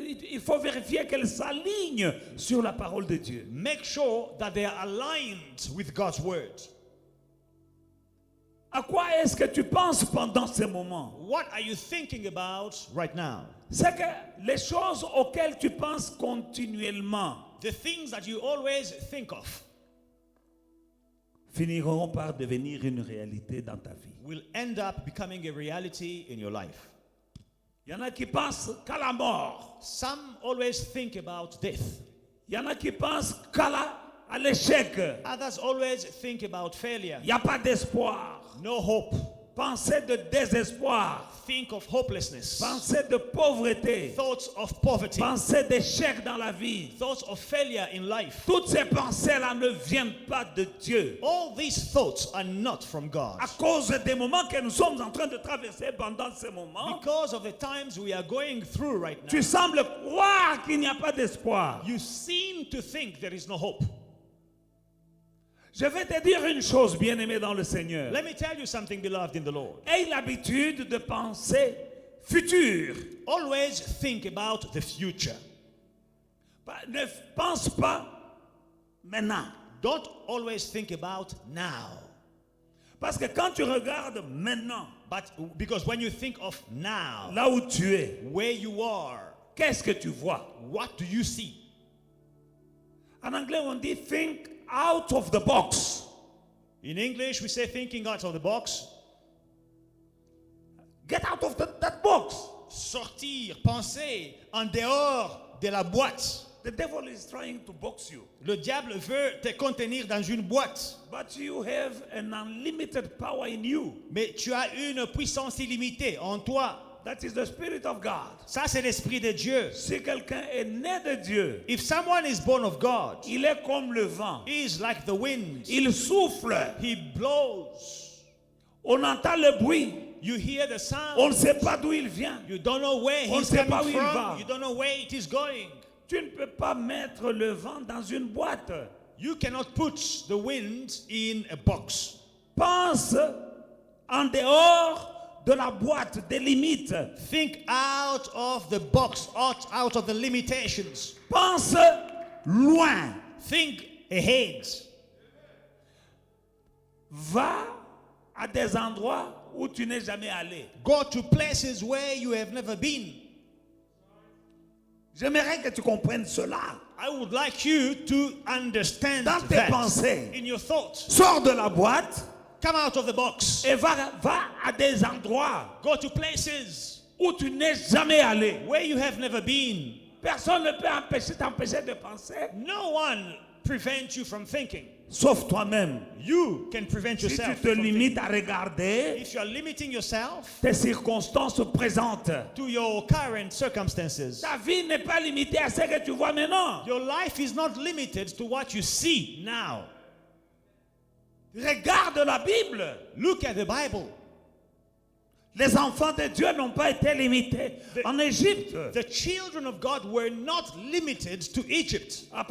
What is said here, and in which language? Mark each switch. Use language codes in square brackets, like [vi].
[fr] il faut vérifier qu'elles s'alignent sur la parole de Dieu. [en] make sure that they are aligned with God's word. [fr] À quoi est-ce que tu penses pendant ces moments? [en] What are you thinking about right now? [fr] C'est que les choses auxquelles tu penses continuellement [en] The things that you always think of [fr] finiront par devenir une réalité dans ta vie. [en] will end up becoming a reality in your life. [fr] Il y en a qui pensent qu'à la mort. [en] Some always think about death. [fr] Il y en a qui pensent à l'échec. [en] Others always think about failure. [fr] Il n'y a pas d'espoir. [en] No hope. [fr] Pensée de désespoir. [en] Think of hopelessness. [fr] Pensée de pauvreté. [en] Thoughts of poverty. [fr] Pensée d'échec dans la vie. [en] Thoughts of failure in life. [fr] Toutes ces pensées-là ne viennent pas de Dieu. [en] All these thoughts are not from God. [fr] À cause des moments que nous sommes en train de traverser pendant ces moments, [en] Because of the times we are going through right now, [fr] tu sembles croire qu'il n'y a pas d'espoir. [en] you seem to think there is no hope. [fr] Je vais te dire une chose, bien-aimé dans le Seigneur. [en] Let me tell you something, beloved in the Lord. [fr] Aie l'habitude de penser futur. [en] Always think about the future. [fr] Ne pense pas maintenant. [en] Don't always think about now. [fr] Parce que quand tu regardes maintenant, [en] Because when you think of now, [fr] là où tu es, [en] where you are, [fr] qu'est-ce que tu vois? [en] what do you see? [fr] En anglais, on dit [en] think out of the box. In English, we say thinking out of the box. Get out of that box. [fr] Sortir, penser en dehors de la boîte. [en] The devil is trying to box you. [fr] Le diable veut te contenir dans une boîte. [en] But you have an unlimited power in you. [fr] Mais tu as une puissance illimitée en toi. [en] That is the Spirit of God. [fr] Ça, c'est l'Esprit de Dieu. Si quelqu'un est né de Dieu, [en] If someone is born of God, [fr] il est comme le vent. [en] he is like the wind. [fr] Il souffle. [en] He blows. [fr] On entend le bruit. [en] You hear the sound. [fr] On ne sait pas d'où il vient. [en] You don't know where [fr] On [en] he's [fr] ne sait pas [en] coming [fr] où il [en] from. [fr] va. [en] You don't know where it is going. [fr] Tu ne peux pas mettre le vent dans une boîte. [en] You cannot put the wind in a box. [fr] Pense en dehors de la boîte des limites. [en] Think out of the box, out of the limitations. [fr] Pense loin. [en] Think ahead. [fr] Va à des endroits où tu n'es jamais allé. [en] Go to places where you have never been. [fr] J'aimerais que tu comprennes cela. [en] I would like you to understand [fr] Dans tes [en] that [fr] pensées. [en] in your thoughts. [fr] Sors de la boîte [en] Come out of the box. [fr] et va à des endroits [en] Go to places [fr] où tu n'es jamais allé. [en] where you have never been. [fr] Personne ne peut t'empêcher de penser, [en] No one prevents you from thinking. [fr] sauf toi-même. [en] You can prevent [fr] Si tu [en] yourself [fr] te [en] from [fr] limites [en] thinking. [fr] à regarder [en] If you are limiting yourself [fr] tes circonstances présentes, [en] to your current circumstances, [fr] ta vie n'est pas limitée à ce que tu vois maintenant. [en] your life is not limited to what you see now. [fr] Regarde la Bible. [en] Look at the Bible. [fr] Les enfants de Dieu n'ont pas été limités en Égypte. [en] The children of God were not limited to Egypt.